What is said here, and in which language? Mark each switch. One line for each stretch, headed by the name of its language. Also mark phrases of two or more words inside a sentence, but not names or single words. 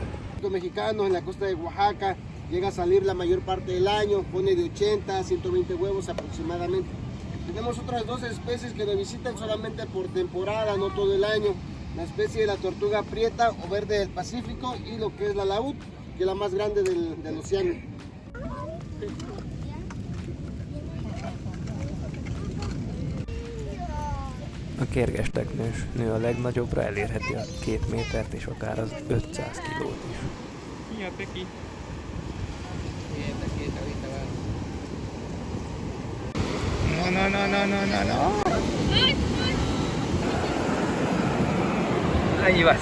Spanish: Los mexicanos en la costa de Oaxaca llega a salir la mayor parte del año, pone de 80 a 120 huevos aproximadamente. Tenemos otras dos especies que nos visitan solamente por temporada, no todo el año. La especie de la tortuga prieta o verde del Pacífico y lo que es la laúd, que es la más grande del océano.
Hungarian: A kérgesteknős nő a legnagyobbra, elérheti a 2 métert és akár az 500 kilót is. Szia,
Spanish: Teki! No. Ahí vas.